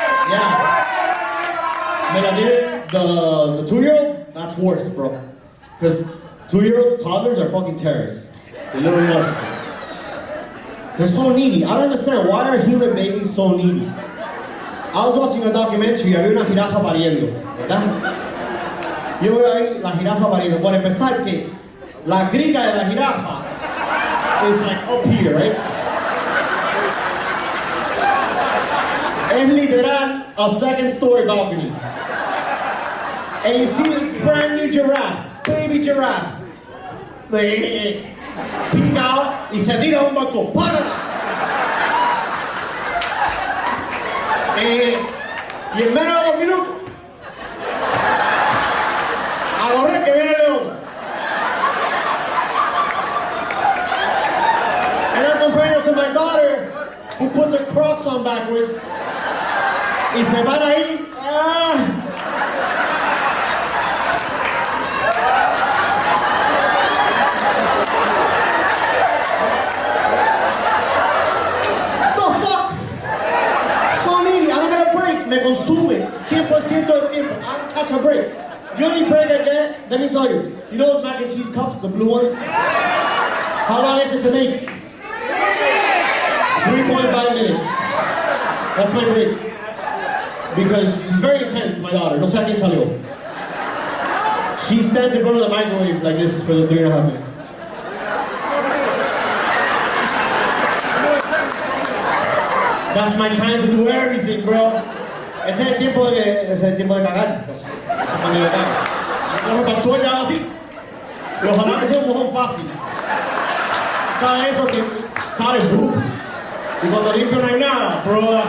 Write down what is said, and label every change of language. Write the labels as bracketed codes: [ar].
[en] Yeah. Man, I did it. The 2-year-old, that's worse, bro. Because 2-year-old toddlers are fucking terrorists. They're little narcissists. They're so needy. I don't understand. Why are human babies so needy? I was watching a documentary [es] y había una jirafa pariendo, ¿verdad? Yo veo ahí la jirafa pariendo. Por empezar que la griga de la jirafa [en] is like up here, right? [es] Es literal [en] a 2nd-story balcony. And you see this brand new giraffe, baby giraffe. Peek out [es] y se tira a un balcón. ¡Párala! Y en menos de 2 minutos, a correr que viene el león. [en] And I'm comparing it to my daughter, who puts her Crocs on backwards. [es] Y se para ahí. ¡Ah! [en] The fuck? So needy. I don't get a break. [es] Me consume 100% del tiempo. [en] I don't catch a break. The only break I get, let me tell you. You know those mac and cheese cups, the blue ones? How long is it to make? 3.5 minutes. That's my break. Because she's very intense, my daughter. [es] No sé a quién salió. [en] She stands in front of the microwave like this for the 3.5 minutes. That's my time to do everything, bro. [es] Ese es el tiempo de cagar. Eso es cuando yo cago. Cojo para todo y hago así. Y ojalá que sea un mojón fácil. ¿Sabes eso? Que sale bruto. Y cuando limpio no hay nada, bro.